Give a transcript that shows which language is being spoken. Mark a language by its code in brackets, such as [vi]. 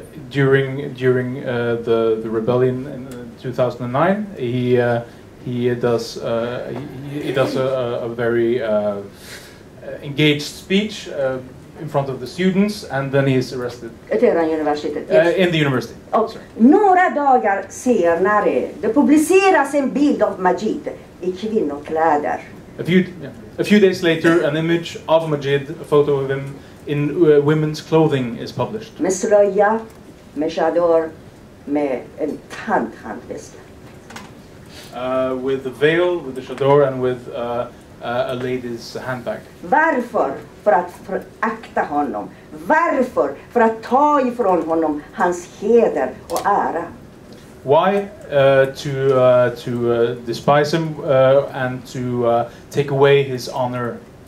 [en] During the rebellion in 2009, he does a very engaged speech in front of the students, and then he is arrested. In the university. [sv] Och några dagar senare, det publiceras en bild av Majid i kvinnokläder. [en] A few days later, an image of Majid, a photo of him in women's clothing, is published. [sv] Med slöja, med chador, med en handväska. [en] With the veil, with the chador, and with a lady's handbag. [sv] Varför? För att förakta honom. Varför? För att ta ifrån honom hans heder och ära. [en] Why? To despise him and to take away his honor.